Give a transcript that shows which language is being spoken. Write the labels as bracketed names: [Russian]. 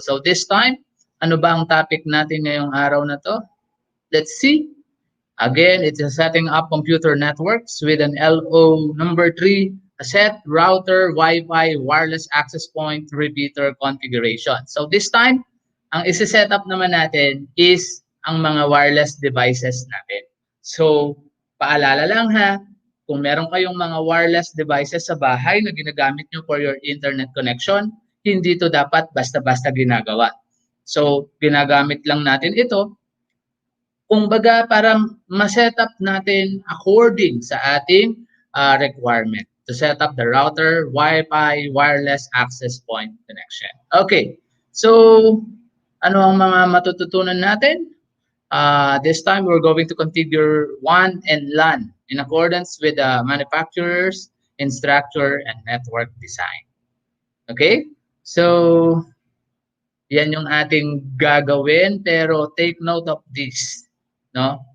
[Filipino] So, [English] this time, [Filipino] ano ba ang topic natin ngayong araw na to? [English] Let's see. Again, it's a setting up computer networks with an LO number 3, a set, router, Wi-Fi, wireless access point, repeater configuration. [Filipino] So this time, ang isi-set up naman natin is ang mga wireless devices natin. So, paalala lang ha, kung meron kayong mga wireless devices sa bahay na ginagamit nyo [English] for your internet connection, [Filipino] hindi to dapat basta-basta ginagawa. So, ginagamit lang natin ito kung baga parang ma-set up natin according sa ating requirement [English] to set up the router, Wi-Fi, wireless access point connection. [Filipino] Okay, so ano ang mga matututunan natin? [English] This time, we're going to configure WAN and LAN in accordance with the manufacturer's instructor and network design. [Filipino] Okay, so yan yung ating gagawin, pero [English] take note of this. [Filipino] No?